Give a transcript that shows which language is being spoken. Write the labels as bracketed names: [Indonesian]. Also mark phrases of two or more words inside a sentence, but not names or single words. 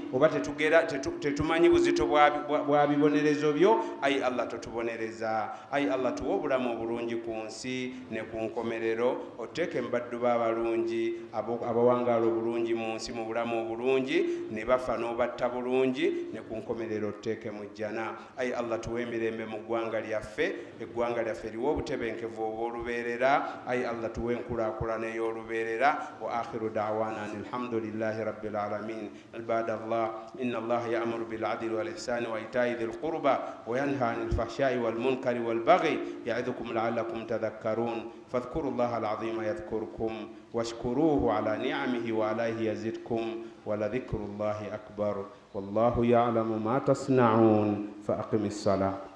[Ganda] oba tetumanyi buzito bwa bibonerezo byo Ai Allah totubonereza Ai Allah tuwa obulamu obulungi ku nsi ne ku nkomerero oteeke mbaddu b'abalungi abawangaala obulungi mu nsi mu bulamu obulungi ne bafa n'obatta bulungi ne ku nkomerero oteeke mu jjana Ai Allah tuwa emirembe mu ggwanga lyaffe eggwanga lyaffe liwa obutebenkevu obw'olubeerera Ai Allah tuwa enkulaakulana ey'olubeerera [Arabic] وآخر دعوانا الحمد لله رب العالمين عباد الله إن الله يأمر بالعدل والإحسان وإيتاء ذي القربى وينهى عن الفحشاء والمنكر والبغي يعظكم لعلكم تذكرون فاذكروا الله العظيم يذكركم واشكروه على نعمه وعليه يزدكم ولذكر الله أكبر والله يعلم ما تصنعون فأقم الصلاة